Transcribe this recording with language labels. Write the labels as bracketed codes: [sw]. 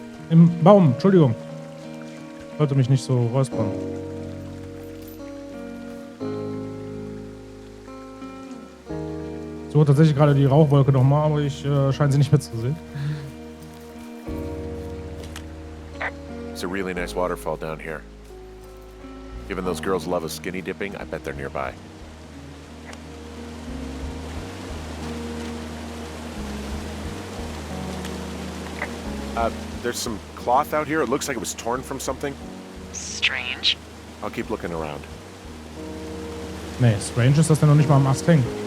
[de] im Baum, Entschuldigung. Ich wollte mich nicht so räuspern. So, tatsächlich gerade die Rauchwolke nochmal, aber ich scheine sie nicht mitzusehen. [en] It's a really nice waterfall down here. Given those girls love a skinny dipping, I bet they're nearby. There's some cloth out here. It looks like it was torn from something. Strange. I'll keep looking around. [de] Nee, strange ist, dass der noch nicht mal am Ast hängt.